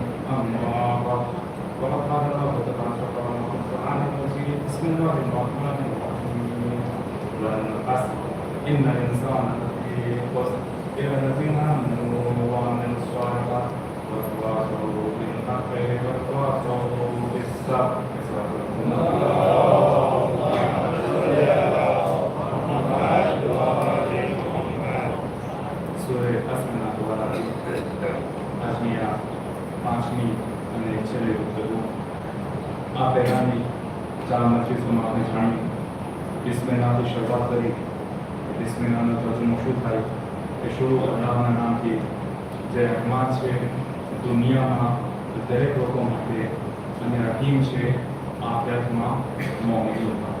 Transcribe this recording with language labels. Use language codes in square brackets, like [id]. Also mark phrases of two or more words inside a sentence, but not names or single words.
[ar] أما بعد وقد قال الله تبارك وتعالى في القرآن المجيد بسم الله الرحمن الرحيم والعصر إن الإنسان لفي خسر إلا الذين آمنوا وعملوا الصالحات وتواصوا بالحق وتواصوا بالصبر [gu] સૂરે અસરના દ્વારા આજની આ પાંચમી અને છેલ્લી વખત આ પહેલાની ચાર મજલિસોમાં આપણે જાણ્યું બિસ્મિલ્લાહથી શરૂઆત કરી બિસ્મિલ્લાહનો તર્જમો શું થાય કે શરૂ અલ્લાહના નામથી જે રહેમાન છે દુનિયામાં દરેક લોકો માટે અને રહીમ છે આખિરતમાં મોમિનો માટે.